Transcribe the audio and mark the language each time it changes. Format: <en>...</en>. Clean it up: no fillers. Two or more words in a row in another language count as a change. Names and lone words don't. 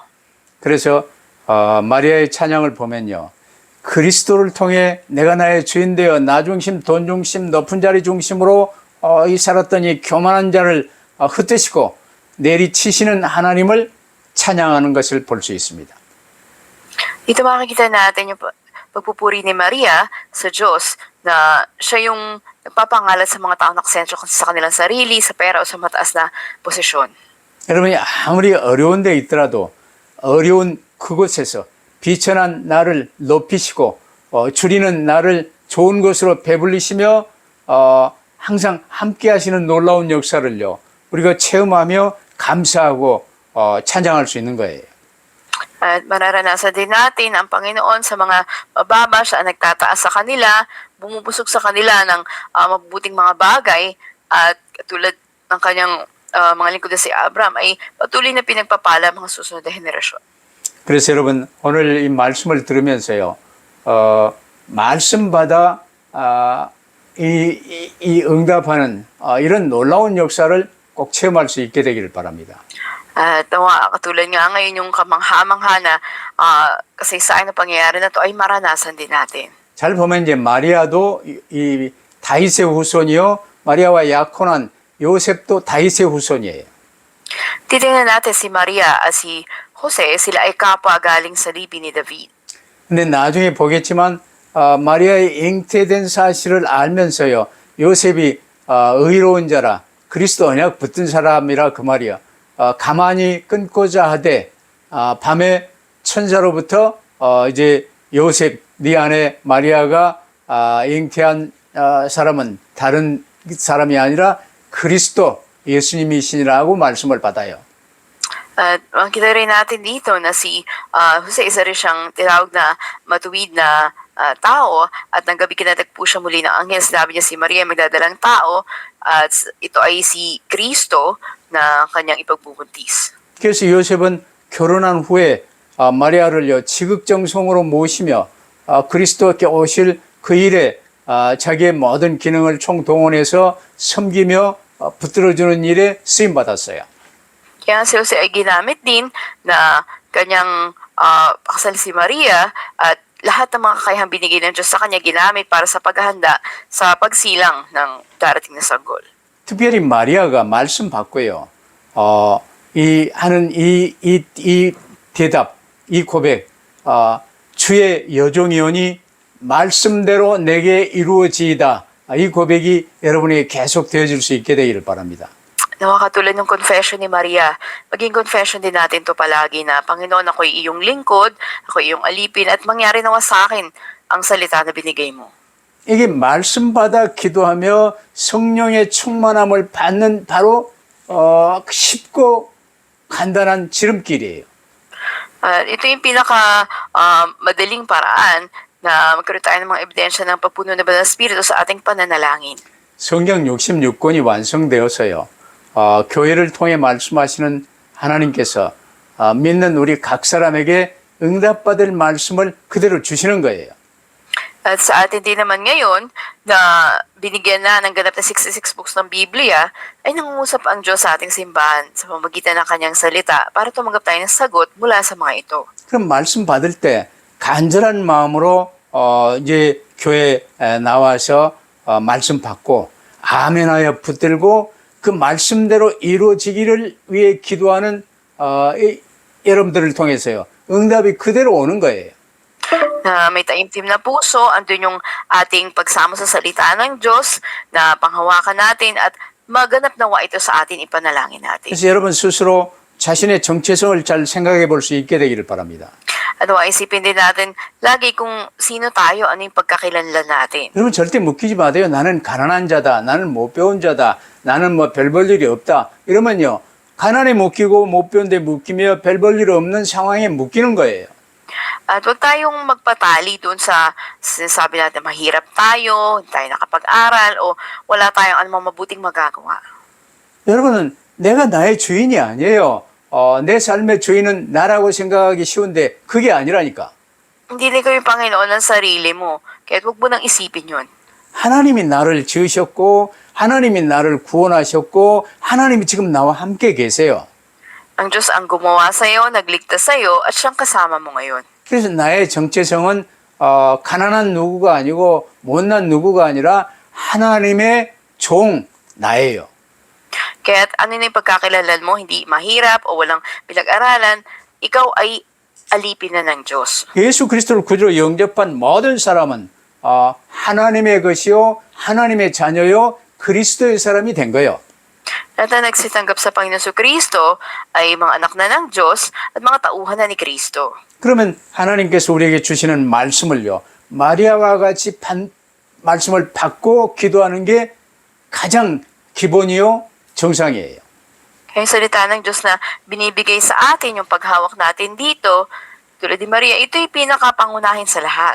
<ko>그래서 마리아의 찬양을 보면요. 그리스도를 통해 내가 나의 주인 되어 나 중심, 돈 중심, 높은 자리 중심으로 이 살았던 이 교만한 자를 흩으시고 내리치시는 하나님을 찬양하는 것을 볼 수 있습니다.</ko> <tl>Dito makikita natin yung pagpupuri ni Maria sa Diyos na siya yung nagpapangalan sa mga taong nakasentro sa kanilang sarili, sa pera o sa mataas na posisyon.</tl> <ko>여러분이 아무리 어려운 데 있더라도 어려운 그곳에서 비천한 나를 높이시고 줄이는 나를 좋은 것으로 배불리시며 항상 함께 하시는 놀라운 역사를요. 우리가 체험하며 감사하고 찬양할 수 있는 거예요.</ko> <tl>At mararanasan din natin ang Panginoon sa mga mababa, siya ang nagtataas sa kanila, bumubusog sa kanila ng mabubuting mga bagay, at tulad ng kanyang mga lingkod na si Abraham ay patuloy na pinagpapala mga susunod na henerasyon.</tl> <ko>그래서 여러분 오늘 이 말씀을 들으면서요. 말씀받아 이 응답하는 이런 놀라운 역사를 꼭 체험할 수 있게 되기를 바랍니다.</ko> <tl>At katulad nga ngayon yung kamangha-mangha na kasaysayan na pangyayari na to ay maranasan din natin.</tl> <ko>잘 보면 이제 마리아도 이 다윗의 후손이요. 마리아와 약혼한 요셉도 다윗의 후손이에요.</ko> <tl>Titingnan natin si Maria at si Jose, sila ay kapwa galing sa libi ni David.</tl> <ko>근데 나중에 보겠지만 마리아의 잉태된 사실을 알면서요. 요셉이 의로운 자라 그리스도 언약 붙든 사람이라 그 말이야. 가만히 끊고자 하되 밤에 천사로부터 이제 요셉 네 아내 마리아가 잉태한 사람은 다른 사람이 아니라 그리스도 예수님이시라고 말씀을 받아요.</ko> <tl>At makita rin natin dito na si Jose, isa rin siyang tinawag na matuwid na tao, at ng gabi kinatagpo siya muli ng anghel. Sinabi niya si Maria magdadalang tao, at ito ay si Kristo na kanyang ipagbubuntis.</tl> <ko>그래서 요셉은 결혼한 후에 마리아를요 지극정성으로 모시며 그리스도께 오실 그 일에 자기의 모든 기능을 총동원해서 섬기며 붙들어주는 일에 쓰임 받았어요.</ko> <tl>Kaya si Jose ay ginamit din na kanyang pakasal si Maria, at lahat ng mga kakayahang binigay ng Diyos sa kanya ginamit para sa paghahanda sa pagsilang ng darating na sanggol.</tl> <ko>특별히 마리아가 말씀 받고요. 이 대답, 이 고백, 주의 여종이오니 말씀대로 내게 이루어지이다. 이 고백이 여러분에게 계속 되어질 수 있게 되기를 바랍니다.</ko> <tl>Nawa katulad ng confession ni Maria, maging confession din natin to palagi na, Panginoon, ako'y iyong lingkod, ako'y iyong alipin, at mangyari nawa sa akin ang salita na binigay mo.</tl> <ko>이게 말씀 받아 기도하며 성령의 충만함을 받는 바로 쉽고 간단한 지름길이에요.</ko> <tl>Ito yung madaling paraan na magkaroon tayo ng mga ebidensya ng pagpuno ng Banal na Espiritu sa ating pananalangin.</tl> <ko>성경 66권이 완성되어서요. 교회를 통해 말씀하시는 하나님께서 믿는 우리 각 사람에게 응답받을 말씀을 그대로 주시는 거예요.</ko> <tl>At sa atin din naman ngayon na binigyan na ng ganap na 66 books ng Biblia, ay nangungusap ang Diyos sa ating simbahan sa pamamagitan ng kanyang salita para tumanggap tayo ng sagot mula sa mga ito.</tl> <ko>그럼 말씀 받을 때 간절한 마음으로 이제 교회에 나와서 말씀 받고 아멘하여 붙들고 그 말씀대로 이루어지기를 위해 기도하는 여러분들을 통해서요. 응답이 그대로 오는 거예요.</ko> <tl>Na may taimtim na puso, andun yung ating pagsamo sa salita ng Diyos na panghawakan natin at maganap nawa ito sa atin, ipanalangin natin.</tl> <ko>그래서 여러분 스스로 자신의 정체성을 잘 생각해 볼 수 있게 되기를 바랍니다.</ko> <tl>At isipin din natin lagi kung sino tayo, ano yung pagkakilanlan natin.</tl> <ko>여러분 절대 묵히지 마세요. 나는 가난한 자다. 나는 못 배운 자다. 나는 뭐 별 볼 일이 없다. 이러면요. 가난에 묶이고 못 배운 데 묶이며 별 볼 일 없는 상황에 묶이는 거예요.</ko> <tl>At huwag tayong magpatali doon sa sinasabi natin mahirap tayo, hindi tayo nakapag-aral, o wala tayong anumang mabuting magagawa.</tl> <ko>여러분은 내가 나의 주인이 아니에요. 내 삶의 주인은 나라고 생각하기 쉬운데 그게 아니라니까.</ko> <tl>Hindi rin kayo Panginoon ng sarili mo, kaya huwag mo nang isipin yun.</tl> <ko>하나님이 나를 지으셨고 하나님이 나를 구원하셨고 하나님이 지금 나와 함께 계세요.</ko> <tl>Ang Diyos ang gumawa sa iyo, nagligtas sa iyo, at siyang kasama mo ngayon.</tl> <ko>그래서 나의 정체성은 가난한 누구가 아니고 못난 누구가 아니라 하나님의 종 나예요.</ko> <tl>Kaya't ano na yung pagkakilala mo, hindi mahirap o walang pinag-aralan, ikaw ay alipin na ng Diyos.</tl> <ko>예수 그리스도를 구주로 영접한 모든 사람은 하나님의 것이요 하나님의 자녀요 그리스도의 사람이 된 거예요.</ko> <tl>Lahat na nagsitanggap sa Panginoon Kristo ay mga anak na ng Diyos at mga tauhan na ni Kristo.</tl> <ko>그러면 하나님께서 우리에게 주시는 말씀을요. 마리아와 같이 말씀을 받고 기도하는 게 가장 기본이요. 정상이에요.</ko> <tl>Kaya yung salita ng Diyos na binibigay sa atin yung paghawak natin dito, tulad ni Maria, ito yung pinakapangunahin sa lahat.</tl>